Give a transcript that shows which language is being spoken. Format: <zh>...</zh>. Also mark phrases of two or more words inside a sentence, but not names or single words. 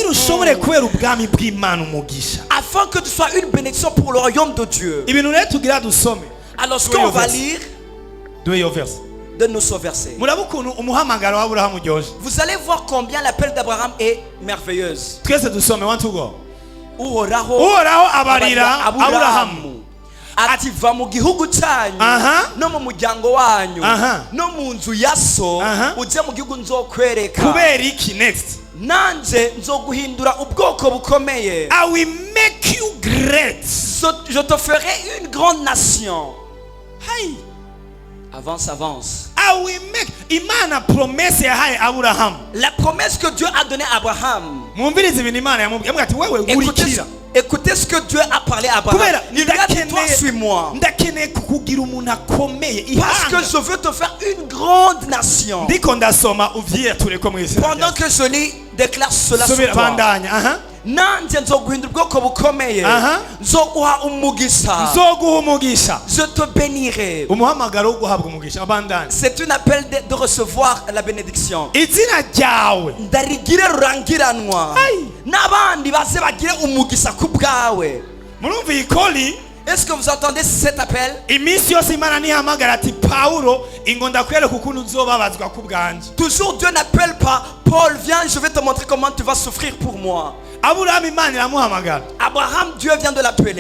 <fr>Afin que tu sois une bénédiction pour le royaume de Dieu. Alors ce qu'on va lire de nos versets, vous allez voir combien l'appel d'Abraham est merveilleuse.</fr> <rn>Uhoraho abarira Aburahamu ati va mu gihugu cyanyu no mu muryango wanyu no mu nzu ya so uje mu gihugu nzokwereka. Kubera iki? Next. Nanje nzoguhindura ubwoko bukomeye.</rn> <en>I will make you great.</en> <fr>Je te ferai une grande nation. Hey. Avance.</fr> <en>I will make.</en> <rn>Imana promesse yahaye Abraham.</rn> <fr>La promesse que Dieu a donnée à Abraham. Écoutez ce que Dieu a parlé à Abraham. Il a dit, toi suis-moi. Parce que je veux te faire une grande nation. Pendant que je lis, déclare cela sur toi.</fr> <rn>Nanje nzoguhindura ubwoko bukomeye. Nzoguha umugisha.</rn> <fr>Je te bénirai. C'est un appel de recevoir la bénédiction.</fr> <rn>Ndarigire rurangiranwa. N'abandi baze bagire umugisha ku bwawe.</rn> <fr>Est-ce que vous entendez cet appel? Toujours Dieu n'appelle pas Paul, viens, je vais te montrer comment tu vas souffrir pour moi. Abraham, Dieu vient de l'appeler.</fr>